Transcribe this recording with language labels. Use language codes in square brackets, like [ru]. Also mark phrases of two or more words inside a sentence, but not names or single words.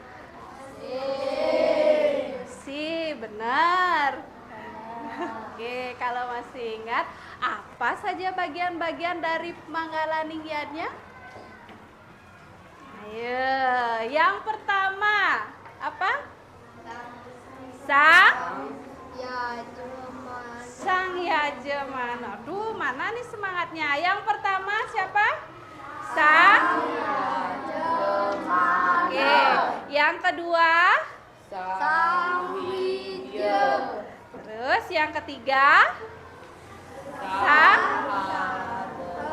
[id] Si, benar. Oke, kalau masih ingat, apa saja bagian-bagian dari Manggala Ningyatnya? Ayo, yang pertama apa? Sang Yajemana. Aduh, mana nih semangatnya? Yang pertama siapa? Sang. Oke, yang kedua? Terus yang ketiga? Sang Sadake.